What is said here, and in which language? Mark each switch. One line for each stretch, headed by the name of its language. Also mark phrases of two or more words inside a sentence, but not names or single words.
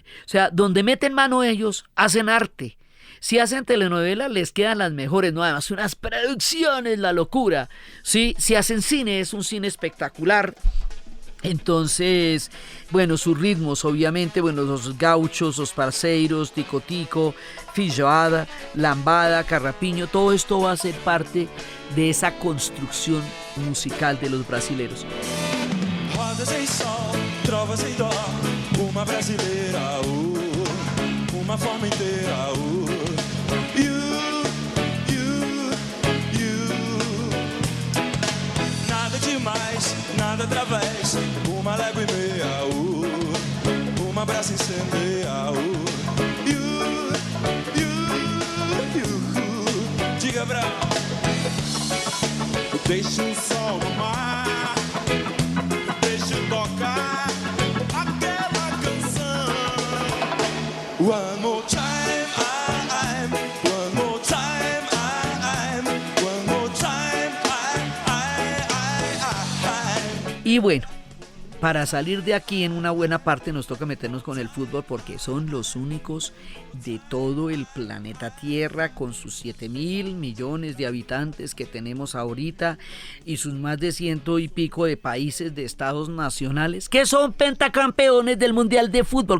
Spanish: O sea, donde meten mano ellos, hacen arte. Si hacen telenovelas, les quedan las mejores, no, además unas producciones, la locura. ¿Sí? Si hacen cine, es un cine espectacular. Entonces, bueno, sus ritmos, obviamente, bueno, los gauchos, los parceiros, tico-tico, feijoada, lambada, carrapiño, todo esto va a ser parte de esa construcción musical de los brasileros.
Portuguese: Rodas em sol, trovas em dó, uma brasileira, uma forma inteira, nada demais, nada através, uma légua e meia, uma braça incendeia, diga Brau, deixa o sol no mar, deixa tocar aquela canção.
English: One more time, one more time, one more time,
Spanish: Y bueno, para salir de aquí en una buena parte nos toca meternos con el fútbol porque son los únicos de todo el planeta Tierra con sus 7.000 millones de habitantes que tenemos ahorita y sus más de 100 y pico de países de estados nacionales que son pentacampeones del Mundial de Fútbol.